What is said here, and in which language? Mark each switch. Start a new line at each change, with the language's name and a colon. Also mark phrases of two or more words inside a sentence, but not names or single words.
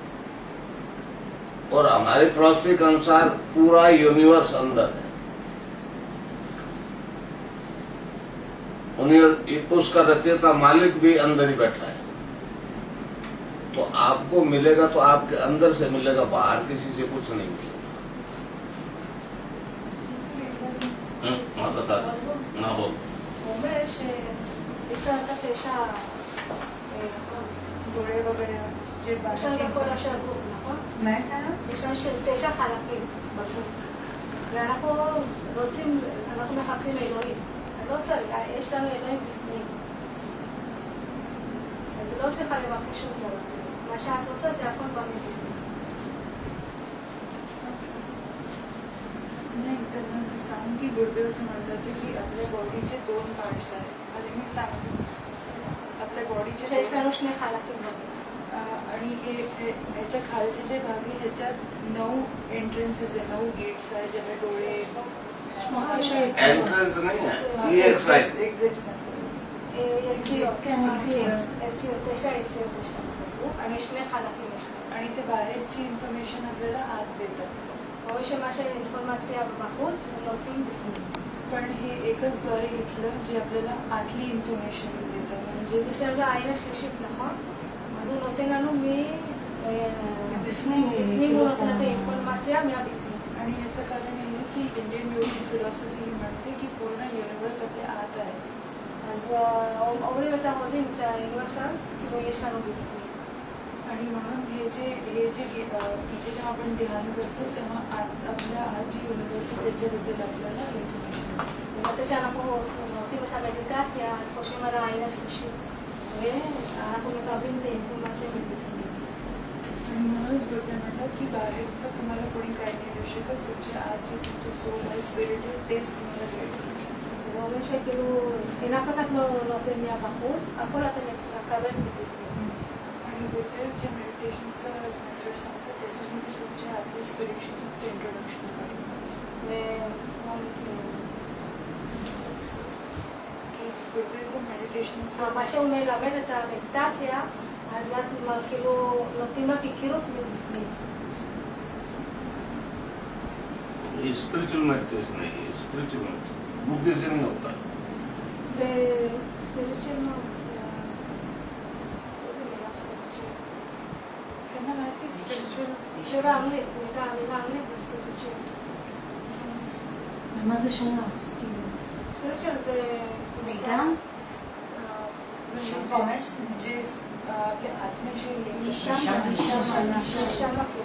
Hindi: और हमारी फिलॉसफी के अनुसार पूरा यूनिवर्स अंदर है, उसका रचयिता मालिक भी अंदर ही बैठा है। तो आपको मिलेगा तो आपके अंदर से मिलेगा, बाहर किसी से कुछ नहीं मिलेगा। हाँ बता ना बोल।
Hebrew: אומר שיש לה את 9
Marathi: डोळे वगैरे जे
Hebrew: יש לנו
Marathi: बाकीचे
Hebrew: בכל השאר גוף, נכון? מה יש לנו? יש לנו 9 חלקים בגוף. ואנחנו רוצים, אנחנו מחפשים אלוהים. אז לא צריך, יש לנו אלוהים בפנים. אז לא צריכה לבקש שום דבר. מה שאת רוצה זה הכל בא מבפנים.
Marathi: नाही त्यांना असं सांग की गुरुदेव असं म्हणतात की आपल्या बॉडीचे 2 पार्ट्स आहेत आणि मी सांगते आपल्या बॉडीचे
Hebrew: שיש לנו 2 חלקים בגוף.
Marathi: आणि हे ह्याच्या खालचे जे भाग आहे ह्याच्यात 9 एंट्रन्सेस आहे, 9 गेट्स आहे, ज्याला डोळे
Hindi: एंट्रेंस नहीं है, EXIT।
Marathi: एक्झिट्स
Hebrew: יציאות, כן, יציאות, 9 יציאות יש לנו בגוף, आणि 2 חלקים יש לנו.
Marathi: आणि ते बाहेरची इन्फॉर्मेशन आपल्याला आत देतात.
Hebrew: רואים שמה שאינפורמציה בחוץ נותנים בפנים.
Marathi: पण हे एकच द्वारे घेतलं जे आपल्याला आतली इन्फॉर्मेशन देतं. म्हणजे
Hebrew: יש לנו העין השלישית, נכון? אז הוא נותן לנו מבפנים, הוא נותן את האינפורמציה מהבפנים.
Marathi: आणि याचं कारण हे आहे की
English: Indian yogi philosophy
Marathi: म्हणते की पूर्ण युनिवर्स आपल्या आत आहे.
Hebrew: אז אומרים את ההודים, זה האוניברסל, כאילו יש לנו בפנים.
Marathi: आणि म्हणून हे जे इथे जेव्हा आपण ध्यान करतो तेव्हा आपल्या आत जी युनिवर्स आहे त्याच्याबद्दल आपल्याला इन्फॉर्मेशन मिळते.
Hebrew: ומתי שאנחנו עושים את המדיטציה, אז חושבים על העין השלישית, ואנחנו מקבלים את האינפורמציה מבפנים.
Marathi: आणि म्हणूनच गुरुदेव म्हणलं की बाहेरचं तुम्हाला कोणी काही नाही देऊ शकत, तुमच्या आत जे तुमचं सोल आहे, स्पिरिट आहे, तेच तुम्हाला गाईड करू शकतं.
Hebrew: זה אומר שכאילו, אין אף אחד לא נותן מהבחוץ, הכל אתה מקבל מבפנים.
Marathi: आणि गुरुदेव जे मेडिटेशनचं मेथड सांगतात त्याच्यामध्ये तुमच्या आतल्या स्पिरिटची तुमचं इंट्रोडक्शन करेल. की गुरुदेवचं मेडिटेशनचं
Hebrew: מה שהוא מלמד את המדיטציה, אז את כאילו נותנים לך הכירות מבפנים.
Hindi: ये
English: spiritual meditation
Hindi: है, ये
English: spiritual meditation
Hindi: बुद्धि से नहीं होता।
Hebrew: זה ספיריצ'ל מאוד, איזה מילה ספיריצ'ל?
Marathi: त्यांना माहिती स्पिरिच्युअल
Hebrew: זה באנגלית, מילה אנגלית זה ספיריצ'ל. ומה זה שייך? ספיריצ'ל זה מידע?
Marathi: जे आपल्या आत्म्याशी
Hebrew: נשמה. נשמה.